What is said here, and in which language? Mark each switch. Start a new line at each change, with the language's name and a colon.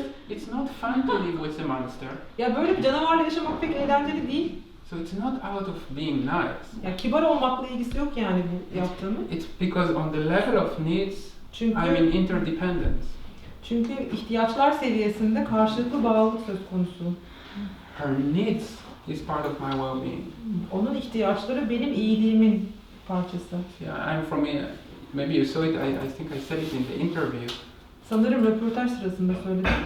English: It's not fun to live with a monster.
Turkish: Ya böyle bir canavarla yaşamak pek eğlenceli değil.
English: So it's not out of being nice.
Turkish: Ya kibar olmakla ilgisi yok yani bu yaptığımı.
English: It's because on the level of needs,
Turkish: Çünkü
English: I'm in interdependence.
Turkish: çünkü ihtiyaçlar seviyesinde karşılıklı bağlılık söz konusu.
English: Her needs is part of my well-being.
Turkish: Onun ihtiyaçları benim iyiliğimin parçası.
English: Yeah, I'm from. Maybe you saw it. I think I said it in the interview
Turkish: Sanırım röportaj sırasında söyledim.